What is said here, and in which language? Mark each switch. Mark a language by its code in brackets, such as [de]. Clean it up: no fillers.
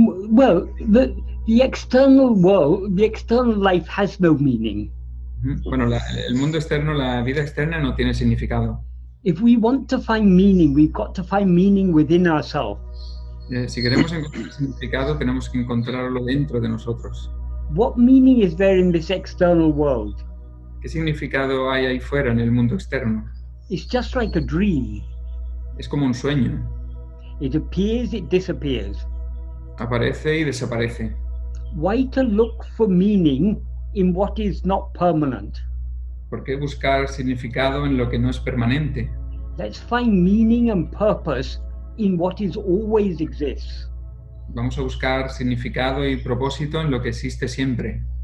[en] Well, the external world, the external life has no meaning. [es] Bueno, el mundo externo, la vida externa no tiene significado. [en] If we want to find meaning, we've got to find meaning within ourselves. [es] Si queremos encontrar significado, tenemos que encontrarlo dentro de nosotros. [en] What meaning is there in this external world? [es] ¿Qué significado hay ahí fuera en el mundo externo? [en] It's just like a dream. [es] Es como un sueño. [en] It appears, it disappears. [es] Aparece y desaparece. [en] Why to look for meaning in what is not permanent? [es] ¿Por qué buscar significado en lo que no es permanente? [en] Let's find meaning and purpose in what is always exists. [es] Vamos a buscar significado y propósito en lo que existe siempre.